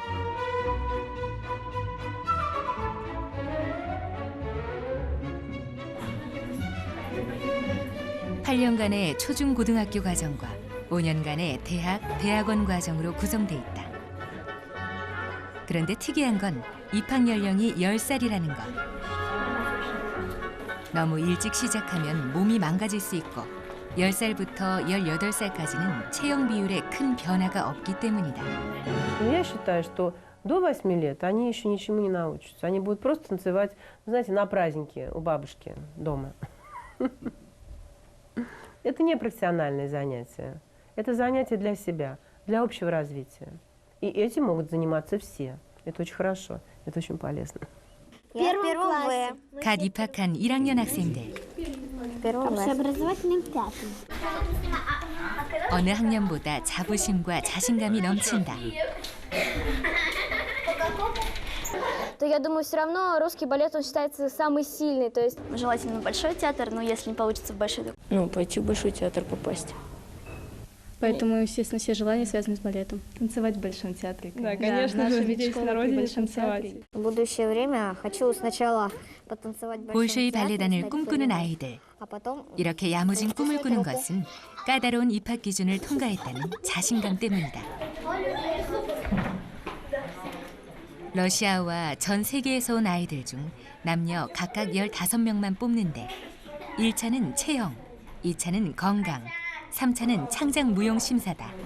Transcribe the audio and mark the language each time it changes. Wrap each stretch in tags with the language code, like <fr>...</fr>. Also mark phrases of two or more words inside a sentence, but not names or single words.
<ko>(8년간의) 초중고등학교 과정과 (5년간의) 대학원 과정으로 구성돼 있다. 그런데 특이한 건 입학 연령이 10살이라는 것. 너무 일찍 시작하면 몸이 망가질 수 있고 10살부터 18살까지는 체형 비율에 큰 변화가 없기 때문이다.</ko> <ru>Я считаю, что до 8 лет они еще ничему не научатся. Они будут просто танцевать, знаете, на празднике у бабушки дома. Это не профессиональное занятие. Это занятие для себя, для общего развития. И этим могут заниматься все. Это очень хорошо, это очень полезно. Я в первом В.</ru> <ko>갓 입학한 1학년 학생들.</ko> <ru>Общеобразовательным пятым.</ru> <ko>어느 학년보다 자부심과 자신감이 넘친다.</ko> <ru>То я думаю, все равно русский балет, он считается самый сильный. То есть Желательно большой театр, но если не получится в большой, то Ну, пойти в большой театр попасть. Поэтому, естественно, все желания связаны с балетом. Танцевать в Большом театре. Да, конечно же, здесь на родине Большом танцевать. театре. в будущее время хочу сначала потанцевать в большом</ru> <ko>볼쇼이</ko> <ru>театре,</ru> <ko>발레단을</ko> <ru>стать</ru> <ko>꿈꾸는</ko> <ru>балериной,</ru> <ko>아이들.</ko> <ru>а потом</ru> <ko>이렇게 야무진 꿈을 꾸는 것은 까다로운 입학 기준을 통과했다는 자신감 때문이다. 러시아와 전 세계에서 온 아이들 중 남녀 각각 15명만 뽑는데 1차는 체형, 2차는 건강, 3차는 창작 무용 심사다.</ko>